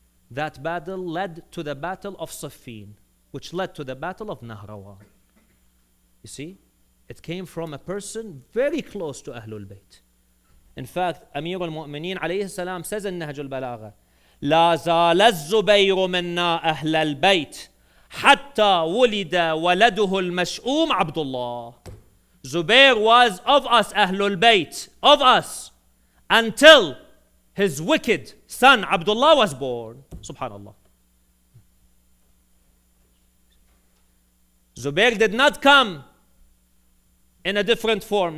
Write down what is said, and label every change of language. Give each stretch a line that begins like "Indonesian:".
English: That battle led to the Battle of Siffin, which led to the Battle of Nahrawan. You see, it came from a person very close to Ahlul Bayt. In fact, Amir al-Mu'mineen alayhi salam says in Nahj al-Balagha,
Arabic: لا زال الزبير منا أهل البيت حتى ولد ولده المشؤوم عبد الله.
English: Zubair was of us, Ahlul Bayt, of us, until his wicked son Abdullah was born. Subhanallah. Zubair did not come in a different form.